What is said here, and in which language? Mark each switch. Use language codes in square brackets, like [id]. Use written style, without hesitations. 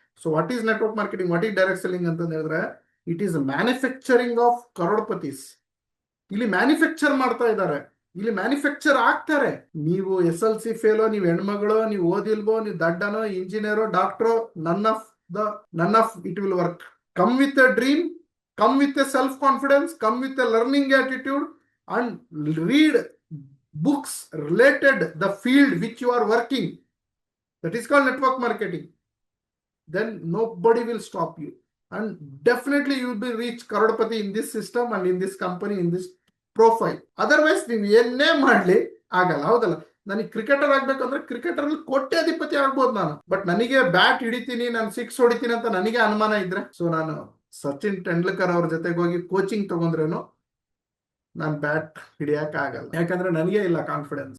[en] so what is network marketing, what is direct selling [kn] ಅಂತ ಹೇಳಿದ್ರೆ [en] It is manufacturing of crorepatis. [kn] ಇಲ್ಲಿ manufacture ಮಾಡ್ತಾ ಇದ್ದಾರೆ, ಇಲ್ಲಿ ಮ್ಯಾನುಫ್ಯಾಕ್ಚರ್ ಆಗ್ತಾರೆ. ನೀವು SLC ಫೇಲೋ, ನೀವು ಹೆಣ್ಮಗಳು, ನೀವು ಓದಿಲ್ವೋ, ನೀವು ದಡ್ಡನೋ, ಇಂಜಿನಿಯರೋ, ಡಾಕ್ಟ್ರೋ, [en] None of it will work. Come with a dream, come with a self-confidence, come with a learning attitude, and read books related the field which you are working. That is called network marketing. Then nobody will stop you, and definitely you will be reach Karodpati in this system and in this company, in this profile. Otherwise [kn] ನೀವು ಏನೇ ಮಾಡ್ಲಿ ಆಗಲ್ಲ. ಹೌದಲ್ಲ, ನನಗೆ cricketer ಆಗ್ಬೇಕಂದ್ರೆ cricketer ಅಲ್ಲಿ ಕೋಟ್ಯಾಧಿಪತಿ ಆಗ್ಬೋದು ನಾನು. ಬಟ್ ನನಗೆ ಬ್ಯಾಟ್ ಹಿಡಿತೀನಿ, ನಾನು 6 ಹೊಡಿತೀನಿ ಅಂತ ನನಗೆ ಅನುಮಾನ ಇದ್ರೆ, ಸೊ ನಾನು ಸಚಿನ್ ತೆಂಡೂಲ್ಕರ್ ಅವ್ರ ಜೊತೆಗೆ ಹೋಗಿ ಕೋಚಿಂಗ್ ತಗೊಂಡ್ರೇನು ನಾನು ಬ್ಯಾಟ್ ಹಿಡಿಯಕ್ ಆಗಲ್ಲ, ಯಾಕಂದ್ರೆ ನನಗೆ ಇಲ್ಲ ಕಾನ್ಫಿಡೆನ್ಸ್.